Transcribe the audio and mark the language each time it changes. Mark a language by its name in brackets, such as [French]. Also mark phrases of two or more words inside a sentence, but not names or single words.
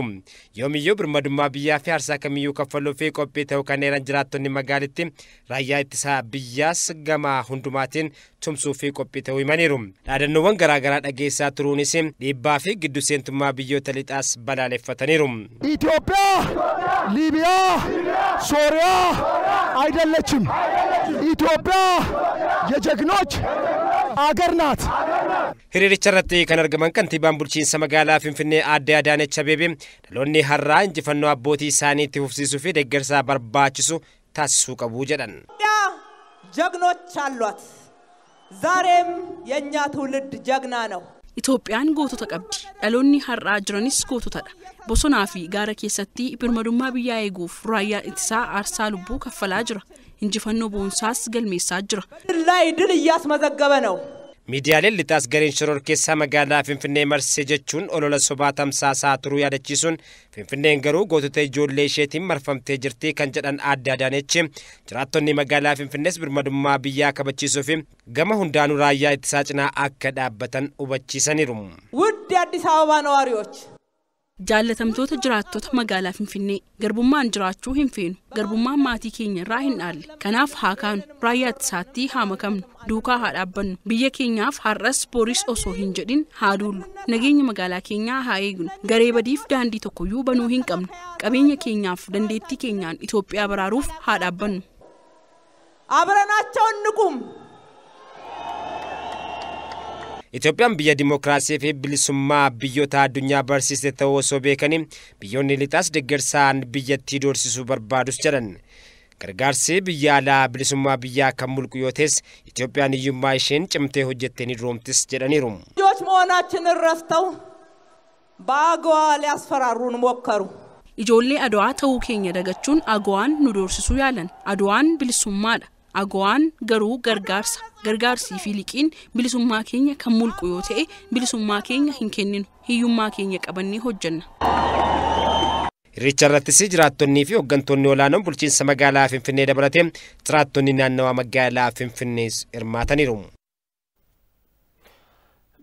[Oromo] Yoomiyyuu birmadummaa biyyaa fi aarsaa kamiyyuu kaffaluu fi qophii ta'uu kan eeran jiraattonni magaalittii raayyaa ittisaa biyyaas gama hundumaatiin tumsuu fi qophii ta'uu himaniiru. Dhaadannoowwan garaagaraa dhageessaa turuunis dhiibbaa fi giddu seentummaa biyyoota lixaas balaaleffataniiru. [Amharic] ኢትዮጵያ ሊቢያ ሶሪያ አይደለችም። ኢትዮጵያ የጀግኖች አገር ናት። [Oromo] hiriiricha irratti kan argaman kantiibaan bulchiinsa magaalaa Finfinnee Aadde Adaanech Abeebee dhaloonni har'aa injifannoo abbootii isaaniitti fufsiisuu fi deeggarsa barbaachisu taasisuu qabu jedhan. [Amharic] ጀግኖች አሏት። ዛሬም የኛ ትውልድ ጀግና ነው። [Oromo] Itoophiyaan gootota qabdi. Dhaloonni har'aa jiranis goototadha. Bosonaa fi gaara keessatti birmadummaa biyyaa eeguuf raayyaa ittisaa aarsaa lubbuu kaffalaa jira. Injifannoo boonsaas galmeessaa jira. [Amharic] ላይ ድል እያስመዘገበ ነው። [Oromo] Miidiyaaleen lixaas gareen shororkeessaa magaalaa Finfinnee marsee jechuun olola sobaa tamsaasaa turuu yaadachiisuun Finfinneen garuu gootota ijoollee isheetiin marfamtee jirti kan jedhan Aadde Adaanech jiraattonni magaalaa Finfinnees birmadummaa biyyaa kabachiisuu fi gama hundaanuu raayyaa ittisaa cinaa akka dhaabbatan hubachiisaniiru. [Amharic] ውድ የአዲስ አበባ ነዋሪዎች [Oromo] Jaalatamtoota jiraattota magaalaa Finfinnee garbummaan jiraachuu hin feenu. Garbummaan maatii keenya irraa hin dhaalle. Kanaaf haa kaanu raayyaa ittisaatti haa makamnu. Duukaa haa dhaabbannu. Biyya keenyaaf har'as boris osoo hin jedhin haa duullu. Nageenya magaalaa keenyaa haa eegnu. Garee badiif daandii tokkoyyuu banuu hin qabnu. Qabeenya keenyaaf dandeettii keenyaan Itoophiyaa baraaruuf haa dhaabbannu. [Amharic] አብረናቸው እንቁም። [Oromo] Itoophiyaan biyya dimokiraasii fi bilisummaa biyyoota addunyaa barsiiste ta'uu osoo beekanii biyyoonni lixaas deeggarsaan biyyattii doorsisuu barbaadus jedhan. Gargaarsi biyya alaa bilisummaa biyyaa kan mulqu yoo ta'es Itoophiyaan hiyyummaa isheen cimtee hojjettee ni roomtis jedhaniiru. [Amharic] ልጆች መሆናችንን ረስተው በአገዋ ሊያስፈራሩን ሞከሩ። [Oromo] Ijoollee Adwaa ta'uu keenya dagachuun Agwaan nu doorsisuu yaalan. Adwaan bilisummaadha. Agwaan garuu gargaarsii fi liqiin bilisummaa keenya kan mulqu yoo ta'e bilisummaa keenya hin kenninu. Hiyyummaa keenya qabannee hojjenna. Hiriiricha irrattis jiraattonnii fi hooggantoonni olaanoon bulchiinsa magaalaa Finfinnee dabalatee jiraattonni naannawaa magaalaa Finfinnees hirmaataniiru.